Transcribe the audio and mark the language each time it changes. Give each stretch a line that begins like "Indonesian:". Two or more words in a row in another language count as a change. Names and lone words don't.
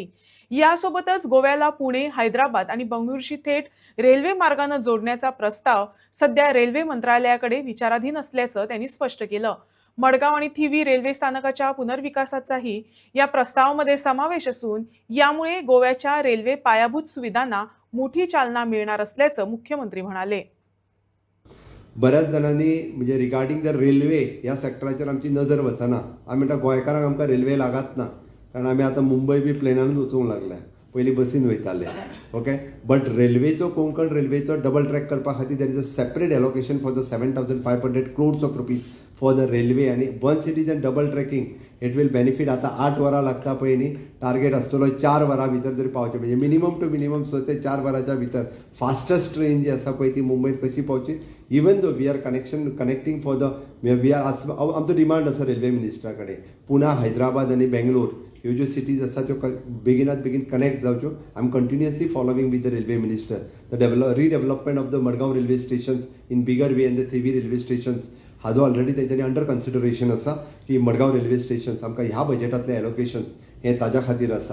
Marathi: यासोबतच गोव्याला पुणे, हैदराबाद आणि बंगळुरूशी थेट रेल्वे मार्गाने जोडण्याचा प्रस्ताव सध्या रेल्वे मंत्रालयाकडे विचाराधीन असल्याचं त्यांनी स्पष्ट केलं. मडगाव आणि थिवी रेल्वे स्थानकाच्या पुनर्विकासाचाही या प्रस्तावामध्ये समावेश असून यामुळे गोव्याच्या रेल्वे पायाभूत सुविधांना मोठी चालना मिळणार असल्याचं मुख्यमंत्री म्हणाले.
Konkani: बऱ्याच जणांनी म्हणजे
English: regarding the railway
Konkani: ह्या सेक्टराचेर आमची नजर वचना. आमी म्हणटा गोंयकारांक आमकां रेल्वे लागत ना, कारण आमी आतां मुंबय बी प्लेनानूच वचूंक लागल्या. पयलीं बसीन वयताले.
English: OK, but
Konkani: रेल्वेचो कोंकण रेल्वेचो डबल ट्रॅक करपा खातीर
English: there is a separate allocation for the 7,500 crores of rupees for the railway.
Konkani: आनी
English: one cities and double tracking it will benefit.
Konkani: आतां 8 वरां लागता पळय न्ही, टार्गेट आसतलो 4 वरां भितर तरी पावचें. म्हणजे
English: minimum to minimum
Konkani: 6 ते 4 वरांच्या भितर
English: fastest train
Konkani: जी आसा पळय ती मुंबयत कशी पावची.
English: even though we are connecting for the we are
Konkani: आमचो डिमांड आसा रेल्वे मिनिस्टरा कडेन पुना, हैदराबाद आनी बेंगलोर ह्यो ज्यो सिटीज आसा त्यो बेगिनात बेगीन कनेक्ट जावच्यो.
English: I am continuously following with the railway minister the redevelopment of the Madgaon railway station in bigger way and the Thivim railway stations
Konkani: हाजो ऑलरेडी तेंच्यांनी अंडर कन्सिडरेशन आसा की मडगांव रेल्वे स्टेशन्स आमकां ह्या बजेटांतले एलोकेशन हे ताज्या खातीर आसा.